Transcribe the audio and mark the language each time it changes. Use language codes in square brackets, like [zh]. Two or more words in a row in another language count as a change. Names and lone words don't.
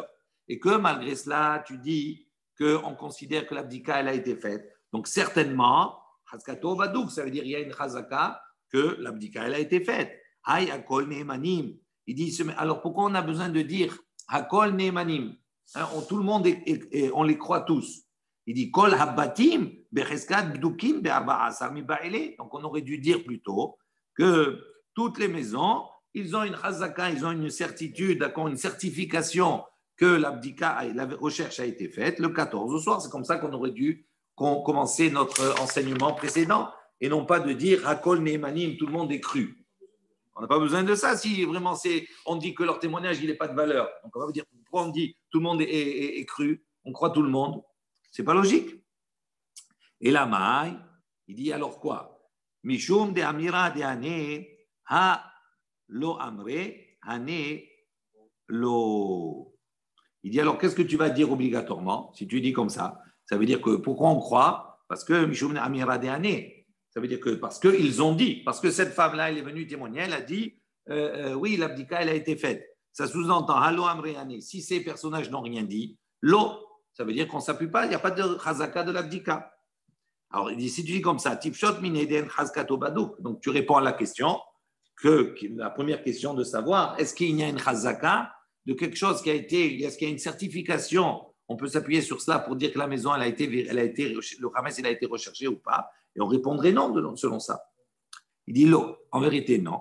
[fr] Et que malgré cela, tu dis qu'on considère que l'abdika, elle a été faite. Donc, certainement, [arc] חזקתו, בדוק, [fr] ça veut dire qu'il y a une Chazaka, que l'abdika, elle a été faite. [he] הא הכל נאמנים. [fr] Il dit, alors pourquoi on a besoin de dire [he] הכל נאמנים? [fr] Tout le monde, on les croit tous. Il dit [he] כל הבתים בחזקת בדוקים בארבעה עשר מבעלי. [fr] Donc on aurait dû dire plutôt que toutes les maisons, ils ont une chazaka, ils ont une certitude, une certification que l'abdika, la recherche a été faite le 14 au soir. C'est comme ça qu'on aurait dû commencer notre enseignement précédent et non pas de dire [he] הכל נאמנים, [fr] tout le monde est cru. On n'a pas besoin de ça si vraiment on dit que leur témoignage il n'est pas de valeur. Donc on va vous dire pourquoi on dit tout le monde est cru, on croit tout le monde. C'est pas logique. Et la maille, il dit alors quoi? [arc] משום דאמרי דאין הא לא אמרי אין לא. [fr] Il dit alors qu'est-ce que tu vas dire obligatoirement si tu dis comme ça? Ça veut dire que pourquoi on croit? Parce que [arc] משום דאמרי דאין. [fr] Ça veut dire que parce qu'ils ont dit, parce que cette femme-là, elle est venue témoigner, elle a dit oui, l'abdika, elle a été faite. Ça sous-entend [arc] הא לא אמרי אין. [fr] Si ces personnages n'ont rien dit, lo. Ça veut dire qu'on ne s'appuie pas, il n'y a pas de chazaka de l'abdika. Alors, il dit, si tu dis comme ça, [arc] תפשוט מינה דחזקתו בדוק, [fr] donc tu réponds à la question, la première question de savoir, est-ce qu'il y a une chazaka de quelque chose qui a été, est-ce qu'il y a une certification, on peut s'appuyer sur cela pour dire que la maison, le Hamas, il a été recherché ou pas, et on répondrait non selon ça. Il dit, en vérité, non.